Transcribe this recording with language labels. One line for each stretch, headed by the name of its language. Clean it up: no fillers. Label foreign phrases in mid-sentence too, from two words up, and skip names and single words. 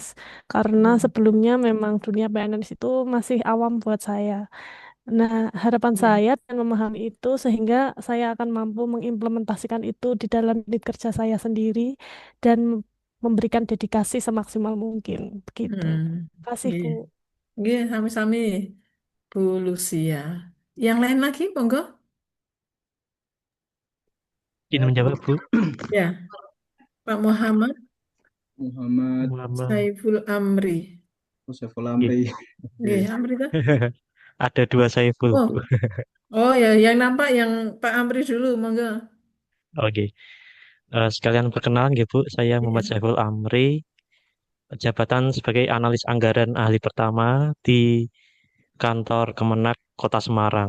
Indonesian: Karena sebelumnya memang dunia PNS itu masih awam buat saya. Nah, harapan Ya. saya dan memahami itu sehingga saya akan mampu mengimplementasikan itu di dalam unit kerja saya sendiri dan memberikan dedikasi semaksimal mungkin. Begitu. Hmm. Terima kasih, Iya. Bu. Iya,
Javanese: sami-sami Bu Lucia.
Indonesian: Yang lain lagi, monggo. Izin menjawab, Bu. Ya, Pak Muhammad Muhammad Muhammad. Saiful Amri. Saiful Nggih. Amri. Nggih, Amri kah? Ada dua Saiful, Oh, Bu. oh ya, yang nampak yang Pak Amri dulu, monggo. Oke. Sekalian perkenalan, nggih, Bu. Saya Muhammad Iya. Saiful Amri, jabatan sebagai analis anggaran ahli pertama di kantor Kemenak Kota Semarang.